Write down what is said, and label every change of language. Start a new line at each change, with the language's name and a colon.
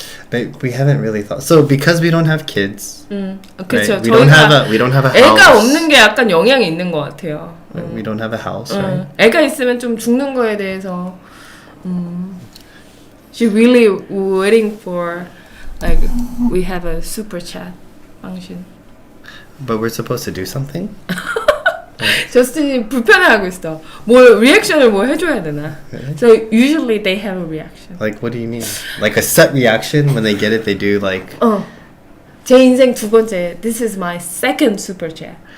English: But we haven't really thought. So because we don't have kids,
Korean: 그렇죠.
English: right? We don't have a house.
Korean: 애가 없는 게 약간 영향이 있는 것 같아요.
English: Right? We don't have a house, right?
Korean: 애가 있으면 좀 죽는 거에 대해서
English: she really waiting for like we have a super chat function. But we're supposed to do something.
Korean: 저스틴이 불편해하고 있어. 뭘 리액션을 뭐 해줘야 되나?
English: Really? So usually they have a reaction. Like what do you mean? Like a set reaction when they get it, they do like.
Korean: 제 인생 두 번째.
English: This is my second super chat.